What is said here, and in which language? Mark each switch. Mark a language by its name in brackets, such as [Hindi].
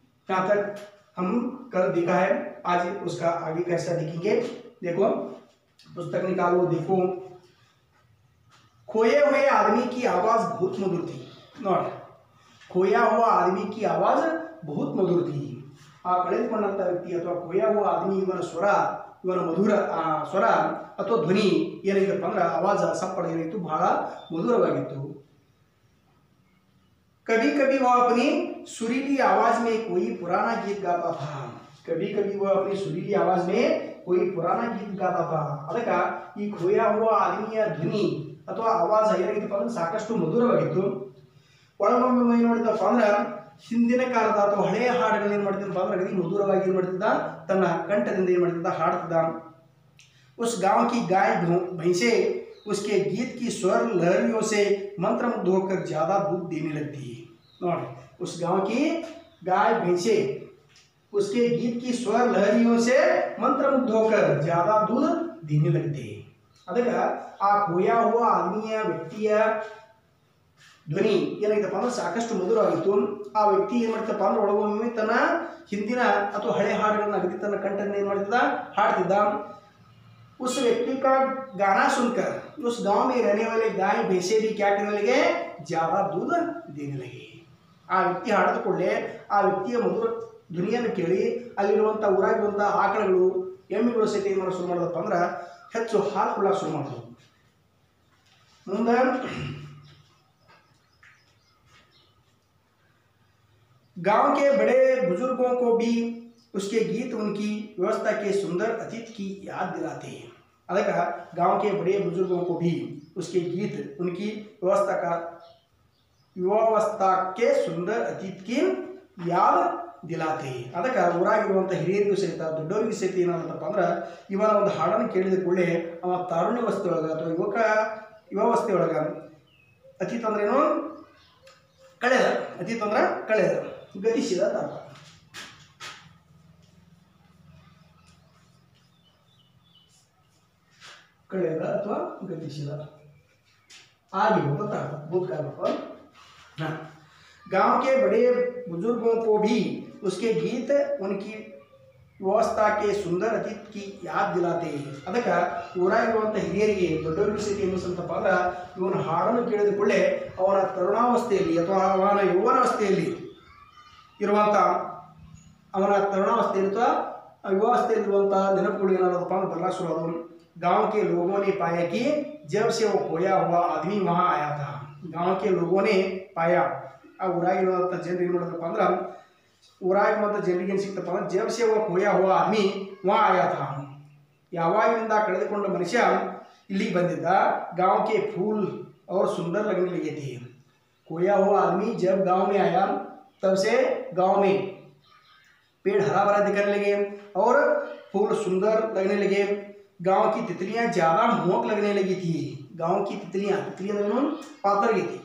[Hindi] यहाँ तक हम कल देखा है। आज उसका आगे कैसा देखेंगे। देखो, पुस्तक निकालो, देखो। खोए हुए आदमी की आवाज बहुत मधुर थी। नोट, खोया हुआ आदमी की आवाज बहुत मधुर थी। [Kannada] ಆ ಕಳೆದುಕೊಂಡಂತ ವ್ಯಕ್ತಿ ಅಥವಾ [Hindi] खोया हुआ आदमी [Kannada] ಇವನ ಸ್ವರ, ಇವನ ಮಧುರ ಸ್ವರ ಅಥವಾ ಧ್ವನಿ ಏನಾಗಿತ್ತಪ್ಪ ಅಂದ್ರೆ ಆವಾಜ ಸಪ್ಪಳ ಏನಿತ್ತು, ಬಹಳ ಮಧುರವಾಗಿತ್ತು। [Hindi] कभी कभी वह अपनी सुरीली आवाज में कोई पुराना गीत गाता था। कभी कभी वह अपनी सुरीली आवाज में कोई पुराना गीत गाता था। [Kannada] ಅದಕ್ಕೆ ಈ [Hindi] खोया हुआ [Kannada] ಆದಮಿಯ ಧ್ವನಿ ಅಥವಾ ಆವಾಜ ಏನಾಗಿತ್ತಪ್ಪ ಅಂದ್ರೆ ಸಾಕಷ್ಟು ಮಧುರವಾಗಿತ್ತು। ಒಳಗೊಮ್ಮೆ ಏನು ಮಾಡಿದಪ್ಪ ಅಂದ್ರೆ ಹಿಂದಿನ ಕಾಲದ ಅಥವಾ ಹಳೆಯ ಹಾಡುಗಳು ಏನು ಮಾಡ್ತಿದ್ದಪ್ಪ ಅಂದ್ರೆ ಅಗದಿ ಮಧುರವಾಗಿ ಏನು ಮಾಡ್ತಿದ್ದ, ತನ್ನ ಕಂಠದಿಂದ ಏನು ಮಾಡ್ತಿದ್ದ, ಹಾಡ್ತಿದ್ದ। [Hindi] उस गांव की गाय भैंसे उसके गीत की स्वर लहरियों से मंत्रमुग्ध होकर ज्यादा दूध देने लगती है। उस गांव की गाय भैंसे उसके गीत की स्वर लहरियों से मंत्रमुग्ध होकर ज्यादा दूध देने लगते हैं। [Kannada] ಅದಕ್ಕೆ ಆ [Hindi] खोया हुआ [Kannada] ಆದಮಿಯ ವ್ಯಕ್ತಿಯ ಧ್ವನಿ ಏನಾಗಿತ್ತಪ್ಪ ಅಂದ್ರೆ ಸಾಕಷ್ಟು ಮಧುರವಾಗಿತ್ತು। ಆ ವ್ಯಕ್ತಿ ಏನು ಮಾಡ್ತಪ್ಪ ಅಂದ್ರೆ ಒಳಗೊಮ್ಮೆ ತನ್ನ ಹಿಂದಿನ ಅಥವಾ ಹಳೆ ಹಾಡುಗಳನ್ನ ಅಗದಿ ತನ್ನ ಕಂಠದಿಂದ ಏನು ಮಾಡ್ತಿದ್ದ, ಹಾಡ್ತಿದ್ದ। [Hindi] उस व्यक्ति का गाना सुनकर उस गांव में रहने वाले गाय भैंसे भी क्या करने लगे? ज्यादा दूध देने लगे। [Kannada] ಆ ವ್ಯಕ್ತಿ ಹಾಡಿದ ಕೂಡಲೇ ಆ ವ್ಯಕ್ತಿಯ ಮಧುರ ಧ್ವನಿಯನ್ನು ಕೇಳಿ ಅಲ್ಲಿರುವಂಥ ಊರಾಗಿರುವಂಥ ಆಕಳಗಳು ಎಮ್ಮೆಗಳು ಸಹಿತ ಏನು ಮಾಡೋ ಶುರು ಮಾಡೋದಪ್ಪ ಅಂದ್ರೆ ಹೆಚ್ಚು ಹಾಲು ಕೊಡಕ್ಕೆ ಶುರು ಮಾಡೋದು. [Hindi] ಮುಂದೆ गांव के बड़े बुजुर्गों को भी उसके गीत उनकी व्यवस्था के सुंदर अतीत की याद दिलाते हैं. ಅದಕ್ಕೆ गांव के बड़े बुजुर्गों को भी उसके गीत उनकी व्यवस्था के सुंदर अतीत की याद ದಿಲಾತೆ. [Kannada] ಅದಕ್ಕೆ ಊರಾಗಿರುವಂಥ ಹಿರಿಯರಿಗೂ ಸಹಿತ ದೊಡ್ಡವರಿಗೂ ಸಹಿತ ಏನಾಗುತ್ತಪ್ಪ ಅಂದ್ರೆ ಇವನ ಒಂದು ಹಾಡನ್ನು ಕೇಳಿದ ಕೂಡಲೇ ಅವ ತಾರುಣ್ಯವಸ್ಥೆ ಒಳಗೆ ಅಥವಾ ಯುವಾವಸ್ಥೆ ಒಳಗೆ ಅತೀತ ಅಂದ್ರೇನು ಕಳೆದ, ಅತೀತ ಅಂದ್ರೆ ಕಳೆದ, ಗತಿಸಿದ ಅರ್ಥ. ಕಳೆದ ಅಥವಾ ಗತಿಸಿದ [Hindi] आगे होता था भूतकाल पर। हाँ, गांव के बड़े बुजुर्गों को भी उसके गीत उनकी व्यवस्था के सुंदर अतीत की याद दिलाते हैं. [Kannada] ಅದಕ್ಕೆ ಊರಾಗಿರುವಂಥ ಹಿರಿಯರಿಗೆ ದೊಡ್ಡವರಿಗೆ ಸಹಿತ ಏನು ಅಂತಪ್ಪ ಅಂದ್ರೆ ಇವನ ಹಾಡನ್ನು ಕೇಳಿದ ಕೂಡಲೇ ಅವನ ತರುಣಾವಸ್ಥೆಯಲ್ಲಿ ಅಥವಾ ಅವನ ಯೌವನಾವಸ್ಥೆಯಲ್ಲಿ ಇರುವಂಥ ಅಥವಾ ಯುವಾವಸ್ಥೆಯಲ್ಲಿರುವಂಥ ನೆನಪುಗಳು ಏನಾದಪ್ಪ ಅಂದ್ರೆ ಬರಲಾಕ ಶುರು ಆದವು. [Hindi] गांव के लोगों ने पाया कि जब से वो खोया हुआ आदमी वहाँ आया था. गांव के लोगों ने पाया, [Kannada] ಆ ಊರಾಗಿರುವಂಥ ಜನರು ಏನು ಮಾಡೋದಪ್ಪ ಅಂದ್ರೆ ಊರಾಗಿರುವಂಥ ಜನರಿಗೆ ಏನು ಸಿಕ್ತಪ್ಪ ಅಂದ್ರೆ [Hindi] जब से वो खोया हुआ आदमी वहाँ आया था. [Kannada] ಯಾವಾಗಿನಿಂದ ಕಳೆದುಕೊಂಡ ಮನುಷ್ಯ ಇಲ್ಲಿಗೆ ಬಂದಿದ್ದ. [Hindi] गांव के फूल और सुंदर लगने लगे थे. खोया हुआ आदमी जब गांव में आया तब से गांव में पेड़ हरा भरा दिखने लगे और फूल सुंदर लगने लगे. गांव की तितलियां ज़्यादा मोहक लगने लगी थी. गांव की तितलियां पातर गई थी.